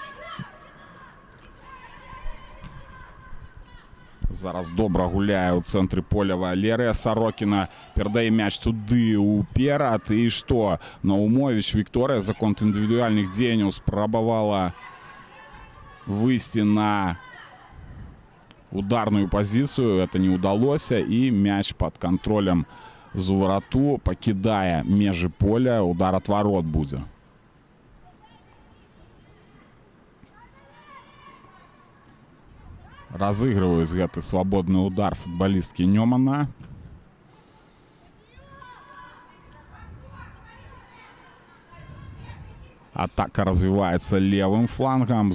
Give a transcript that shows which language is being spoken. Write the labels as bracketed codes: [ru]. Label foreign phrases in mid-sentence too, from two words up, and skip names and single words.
[be] Зараз добра гуляе ў цэнтры поля Валерыя Сарокіна. Перадае мяч туды ўперад. І што? Наумовіч Вікторыя за конт індывідуальных дзеянняў спрабавала выйсці на ударную позицию. [ru] Это не удалось. И мяч под контролем Зуварату покидая межи поля. Удар от ворот будет. [be] Разыгрываюць гэты [ru] свободный удар футболистки Нёмана. Атака развивается левым флангом.